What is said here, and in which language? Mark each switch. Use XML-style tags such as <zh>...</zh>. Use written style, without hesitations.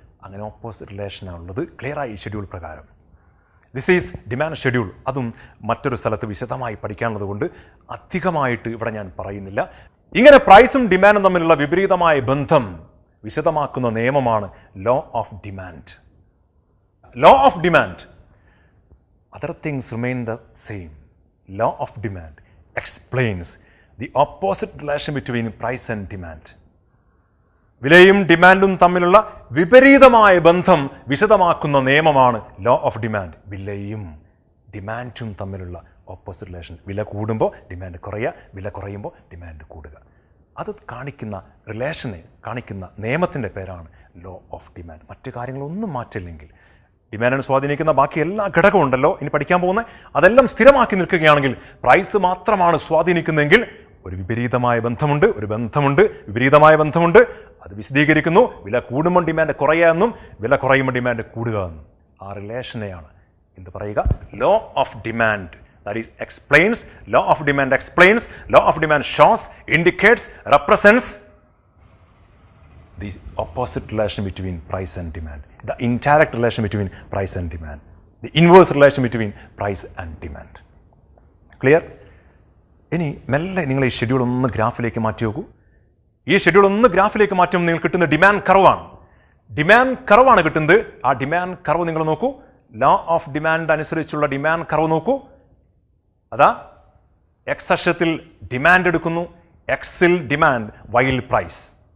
<ml>അങ്ങനെ ഓപ്പോസിറ്റ് റിലേഷനാണുള്ളത് ക്ലിയറായി ഷെഡ്യൂൾ പ്രകാരം.</ml> <en>This is demand schedule.</en> <ml>അതും മറ്റൊരു സ്ഥലത്ത് വിശദമായി പഠിക്കാനുള്ളത് കൊണ്ട് അധികമായിട്ട് ഇവിടെ ഞാൻ പറയുന്നില്ല. ഇങ്ങനെ പ്രൈസും ഡിമാൻഡും തമ്മിലുള്ള വിപരീതമായ ബന്ധം വിശദമാക്കുന്ന നിയമമാണ് law of demand.</ml> <en>Law of demand. Other things remain the same. Law of demand explains the opposite relation between price and demand.</en> <ml>വിലയും ഡിമാൻഡും തമ്മിലുള്ള വിപരീതമായ ബന്ധം വിശദമാക്കുന്ന നിയമമാണ് ലോ ഓഫ് ഡിമാൻഡ്. വിലയും ഡിമാൻഡും തമ്മിലുള്ള ഓപ്പോസിറ്റ് റിലേഷൻ. വില കൂടുമ്പോൾ ഡിമാൻഡ് കുറയുക, വില കുറയുമ്പോൾ ഡിമാൻഡ് കൂടുക. അത് കാണിക്കുന്ന റിലേഷനെ കാണിക്കുന്ന നിയമത്തിൻ്റെ പേരാണ് ലോ ഓഫ് ഡിമാൻഡ്. മറ്റു കാര്യങ്ങളൊന്നും മാറ്റില്ലെങ്കിൽ, ഡിമാൻഡിനെ സ്വാധീനിക്കുന്ന ബാക്കി എല്ലാ ഘടകവും ഉണ്ടല്ലോ ഇനി പഠിക്കാൻ പോകുന്ന, അതെല്ലാം സ്ഥിരമാക്കി നിൽക്കുകയാണെങ്കിൽ, പ്രൈസ് മാത്രമാണ് സ്വാധീനിക്കുന്നതെങ്കിൽ ഒരു വിപരീതമായ ബന്ധമുണ്ട്, വിപരീതമായ ബന്ധമുണ്ട്. അത് വിശദീകരിക്കുന്നു. വില കൂടുമ്പോൾ ഡിമാൻഡ് കുറയുക എന്നും വില കുറയുമ്പോൾ ഡിമാൻഡ് കൂടുക എന്നും. ആ റിലേഷനെയാണ് എന്ത് പറയുക? Law of demand.</ml> <en>That is explains, law of demand explains, law of demand shows, indicates, represents the opposite relation between price and demand, the indirect relation between price and demand, the inverse relation between price and demand. Clear?</en> <ml>ഇനി മെല്ലെ നിങ്ങൾ ഈ schedule ഒന്ന് ഗ്രാഫിലേക്ക് മാറ്റി നോക്കൂ. ഈ schedule ഒന്ന് ഗ്രാഫിലേക്ക് മാറ്റുമ്പോൾ നിങ്ങൾക്ക് കിട്ടുന്ന ഡിമാൻഡ് കർവാണ്. ഡിമാൻഡ് കർവാണ് കിട്ടുന്നത്. ആ ഡിമാൻഡ് കർവ് നിങ്ങൾ നോക്കൂ. ലോ ഓഫ് ഡിമാൻഡ് അനുസരിച്ചുള്ള ഡിമാൻഡ് കർവ് നോക്കൂ. അതാ എക്സ് അക്ഷത്തിൽ ഡിമാൻഡ് എടുക്കുന്നു, എക്സിൽ ഡിമാൻഡ്, വൈയിൽ പ്രൈസ്.</ml>